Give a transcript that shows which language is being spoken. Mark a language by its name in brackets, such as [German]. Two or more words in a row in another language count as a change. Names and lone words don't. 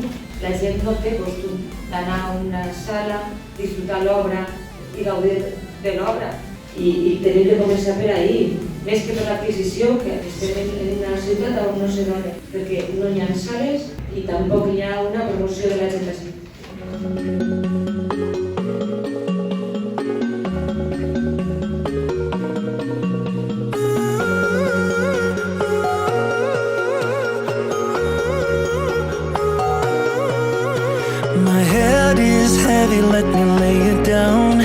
[Catalan] La gent no té costum d'anar a una sala, disfrutar l'obra i gaudir de l'obra. I tenim de començar per ahir, més que per l'adquisició, que estem en una ciutat on no se dona, perquè no hi ha sales i tampoc hi ha una promoció de la gent així. [English] My head is heavy, let me lay it down.